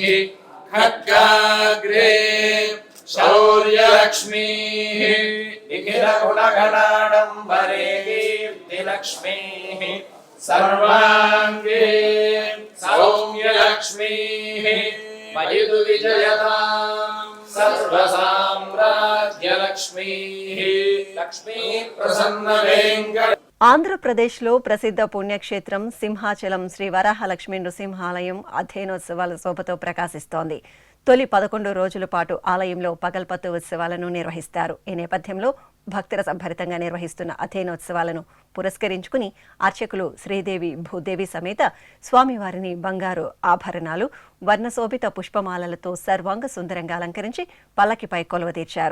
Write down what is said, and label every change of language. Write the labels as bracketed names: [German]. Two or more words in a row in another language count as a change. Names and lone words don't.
[Sanskrit] खड्गाग्रे शौर्यलक्ष्मीः निखिलगुणगणाडम्बरे कीर्तिलक्ष्मीः सर्वाङ्गे सौम्यलक्ष्मीः मयुतु विजयताम् सर्वसाम्राज्यलक्ष्मीः लक्ष्मी प्रसन्नवेङ्कट [Telugu] ఆంధ్రప్రదేశ్లో ప్రసిద్ధ పుణ్యక్షేత్రం సింహాచలం శ్రీ వరాహలక్ష్మీ నృసింహాలయం అధ్యయనోత్సవాల శోభతో ప్రకాశిస్తోంది. తొలి 11 రోజుల పాటు ఆలయంలో పగల్పత్తు ఉత్సవాలను నిర్వహిస్తారు. ఈ నేపథ్యంలో భక్తుల సంభరితంగా నిర్వహిస్తున్న అధ్యయనోత్సవాలను పురస్కరించుకుని అర్చకులు శ్రీదేవి భూదేవి సమేత స్వామివారిని బంగారు ఆభరణాలు వర్ణశోభిత పుష్పమాలలతో సర్వాంగ సుందరంగా అలంకరించి పల్లకిపై కొలువదీర్చారు.